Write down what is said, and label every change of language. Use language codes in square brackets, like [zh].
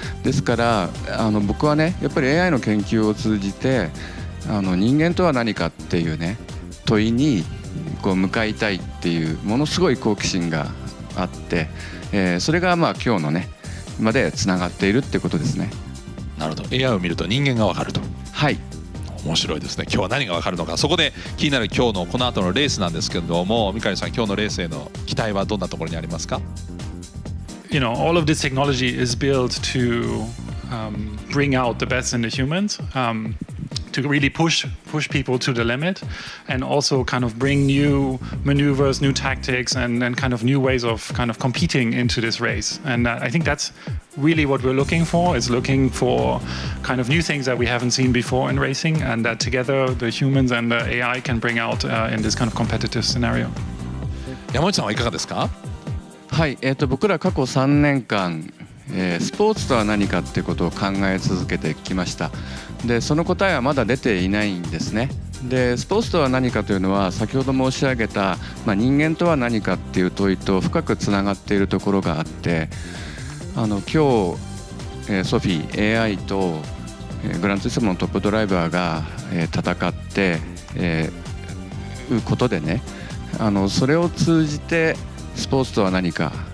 [ja] ですから僕はねやっぱり AI の研究を通じて人間とは何かっていうね問いにこう向かいたいっていうものすごい好奇心があって、それがまあ今日のねまでつながっているってことですね。なるほど。 AI を見ると人間がわかると。はい、面白いですね。今日は何がわかるのか。そこで気になる今日のこの後のレースなんですけれども、三上さん今日のレースへの期待はどんなところにありますか？ [en] All of this technology is built to bring out the best in the humans, to really push people to the limit, and also kind of bring new maneuvers, new tactics, and kind of new ways of kind of competing into this race. And I think that's really what we're looking for. Is looking for kind of new things that we haven't seen before in racing, and that together the humans and the AI can bring out in this kind of competitive scenario. [ja] 山内さんはいかがですか？はい、僕ら過去3年間スポーツとは何かっていうことを考え続けてきました。でその答えはまだ出ていないんですね。でスポーツとは何かというのは先ほど申し上げた、人間とは何かっていう問いと深くつながっているところがあって、今日、ソフィー AI と、グランツーリスモのトップドライバーが、戦って、いうことでねそれを通じてスポーツとは何か、